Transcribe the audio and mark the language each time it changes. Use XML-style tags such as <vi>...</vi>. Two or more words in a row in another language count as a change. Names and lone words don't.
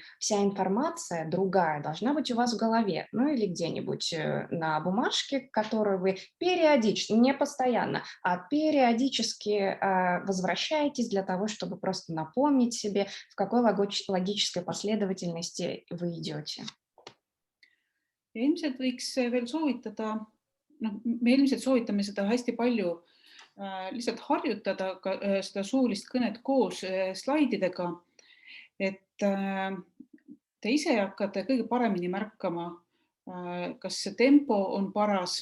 <ru>Вся информация другая должна быть у вас в голове, ну или где-нибудь на бумажке, которую вы периодически, не постоянно, а периодически возвращаетесь для того, чтобы просто напомнить себе, в какой логической последовательности вы идете.</ru> <et>Ja ilmselt võiks veel soovitada, me ilmselt soovitame seda hästi palju lihtsalt harjutada ka seda suulist kõnet koos slaididega, et te ise hakkate kõige paremini märkama, kas see tempo on paras.</et>